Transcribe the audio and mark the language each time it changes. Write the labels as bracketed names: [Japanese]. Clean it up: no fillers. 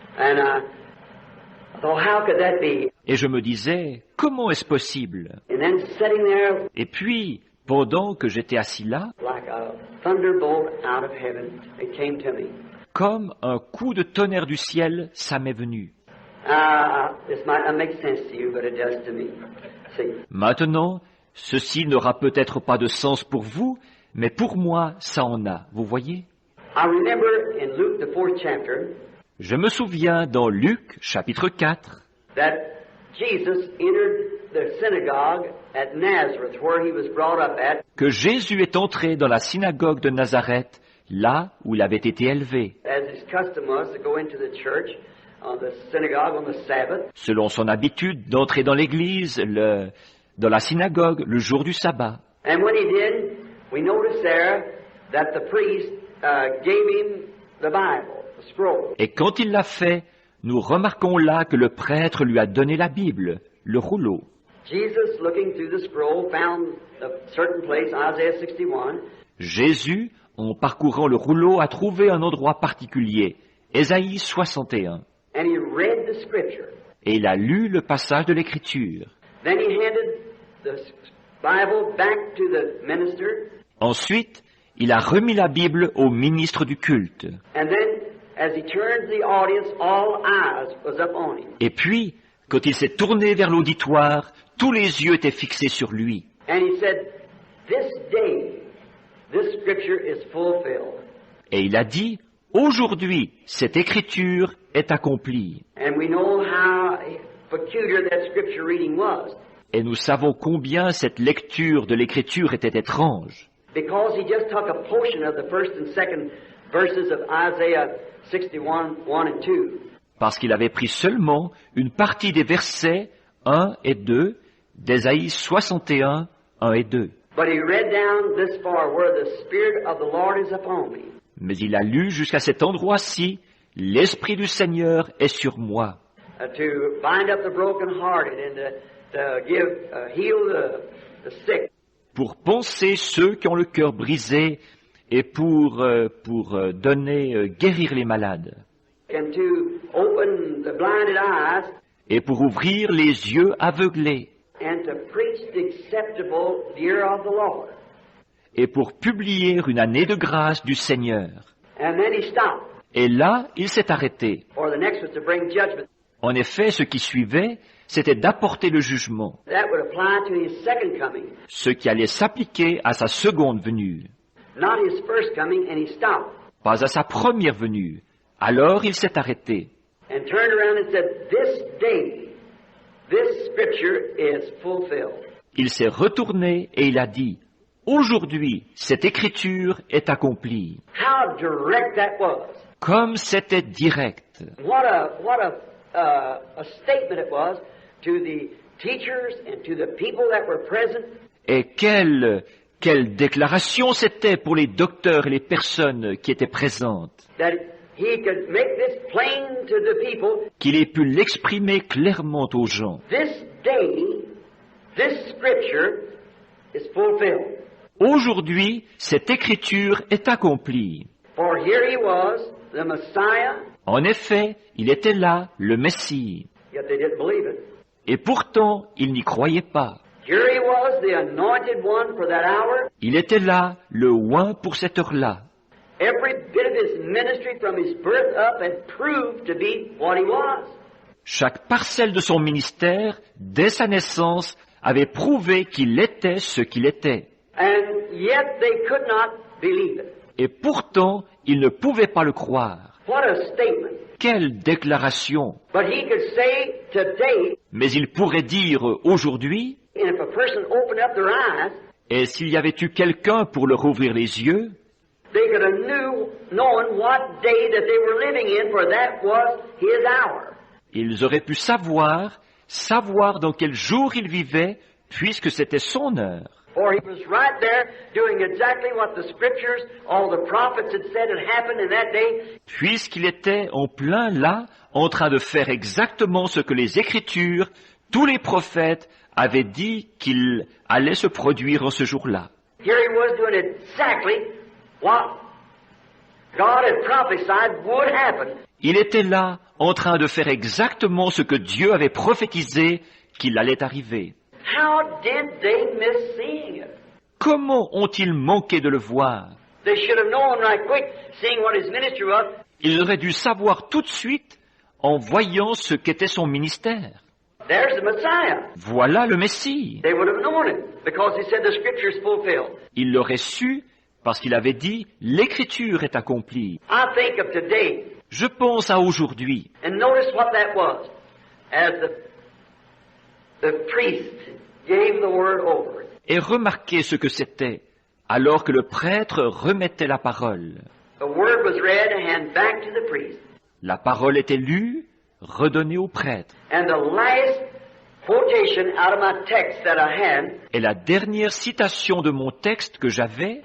[English] And I thought, how could that be? [French] Et je me disais, comment est-ce possible? [English] And then sitting there [French] Et puis, pendant que j'étais assis là, [English] like a thunderbolt out of heaven, it came to me. [French] comme un coup de tonnerre du ciel, ça m'est venu. [English] This might not make sense to you, but it does to me. See, [French] Maintenant, ceci n'aura peut-être pas de sens pour vous, mais pour moi, ça en a, vous voyez? [English] I remember in Luke, the 4th chapter, [French] Je me souviens dans Luc, chapitre 4, [English] that Jesus entered the synagogue at Nazareth, where he was brought up at, [French] que Jésus est entré dans la synagogue de Nazareth, là où il avait été élevé, [English] as his custom was to go into the church, the synagogue on the Sabbath. [French] selon son habitude d'entrer dans l'église, dans la synagogue, le jour du sabbat. [English] And when he did, we notice there that the priest gave him the Bible, the scroll. [French] Et quand il l'a fait, nous remarquons là que le prêtre lui a donné la Bible, le rouleau. [English] Jesus, looking through the scroll, found a certain place, Isaiah 61, [French] Jésus, en parcourant le rouleau, a trouvé un endroit particulier, Ésaïe 61, [English] and he read the scripture. [French] et il a lu le passage de l'Écriture. [English] Then he handed the Bible back to the minister, [French] Ensuite, il a remis la Bible au ministre du culte. [English] and then as he turned the audience, all eyes was up on him. [French] Et puis, quand il s'est tourné vers l'auditoire, tous les yeux étaient fixés sur lui. [English] And he said, this day, this scripture is fulfilled. [French] Et il a dit, aujourd'hui, cette écriture est accomplie. [English] And we know how peculiar that scripture reading was, [French] Et nous savons combien cette lecture de l'écriture était étrange. [English] because he just took a portion of the first and second verses of Isaiah 61, 1 and 2. [French] Parce qu'il avait pris seulement une partie des versets 1 et 2 d'Ésaïe 61, 1 et 2. [English] But he read down this far, where the Spirit of the Lord is upon me. [French] Mais il a lu jusqu'à cet endroit-ci, l'Esprit du Seigneur est sur moi, [English] To bind up the brokenhearted and to give, heal the sick, [French] pour panser ceux qui ont le cœur brisé et pour donner, guérir les malades, [English] and to open the blinded eyes, [French] et pour ouvrir les yeux aveuglés, [English] and to preach the acceptable year of the Lord. [French] et pour publier une année de grâce du Seigneur. [English] And then he stopped, [French] Et là, il s'est arrêté. [English] for the next was to bring judgment. [French] En effet, ce qui suivait, c'était d'apporter le jugement, [English] That would apply to his second coming, [French] ce qui allait s'appliquer à sa seconde venue, [English] not his first coming, and he stopped [French] pas à sa première venue. Alors il s'est arrêté. [English] and turned around and said, this day, this scripture is fulfilled. [French] Il s'est retourné et il a dit, Aujourd'hui, cette écriture est accomplie. [English] How direct that was. [French] Comme c'était direct. [English] What a statement it was to the teachers and to the people that were present. [French] Et quelle déclaration c'était pour les docteurs et les personnes qui étaient présentes. [English] That he could make this plain to the people. [French] Qu'il ait pu l'exprimer clairement aux gens. [English] This day, this scripture is fulfilled. [French] Aujourd'hui, cette écriture est accomplie. [English] For here he was, the Messiah. [French] En effet, il était là, le Messie. [English] Yet they didn't believe it. [French] Et pourtant, ils n'y croyaient pas. [English] Here he was, the anointed one for that hour. [French] Il était là, le oint pour cette heure-là. [English] Every bit of his ministry from his birth up had proved to be what he was. [French] Chaque parcelle de son ministère, dès sa naissance, avait prouvé qu'il était ce qu'il était. [English] And yet they could not believe it. [French] Et pourtant, ils ne pouvaient pas le croire. [English] What a statement. [French] Quelle déclaration! [English] But he could say today, [French] Mais il pourrait dire aujourd'hui, [English] and if a person opened up their eyes, [French] et s'il y avait eu quelqu'un pour leur ouvrir les yeux, [English] they could have known what day that they were living in, for that was his hour. [French] ils auraient pu savoir dans quel jour ils vivaient, puisque c'était son heure. [English] For he was right there doing exactly what the scriptures, all the prophets had said had happened in that day. [French] Puisqu'il était en plein là, en train de faire exactement ce que les Écritures, tous les prophètes avaient dit qu'il allait se produire en ce jour-là. [English] Here he was doing exactly what God had prophesied would happen. [French] Il était là, en train de faire exactement ce que Dieu avait prophétisé qu'il allait arriver. [English] How did they miss seeing it? [French] Comment ont-ils manqué de le voir? [English] They should have known right quick, seeing what his ministry was. [French] Ils auraient dû savoir tout de suite en voyant ce qu'était son ministère. [English] There's the Messiah. [French] Voilà le Messie. [English] They would have known it because he said the scripture is fulfilled. [French] Ils l'auraient su parce qu'il avait dit « L'Écriture est accomplie [English] I think of today, ». [French] Je pense à aujourd'hui. [English] and notice what that was. As the priest gave the word over. [French] Et remarquez ce que c'était, alors que le prêtre remettait la parole. [English] The word was read and handed back to the priest. [French] La parole était lue, redonnée au prêtre. [English] And the last quotation out of my text that I had, [French] Et la dernière citation de mon texte que j'avais,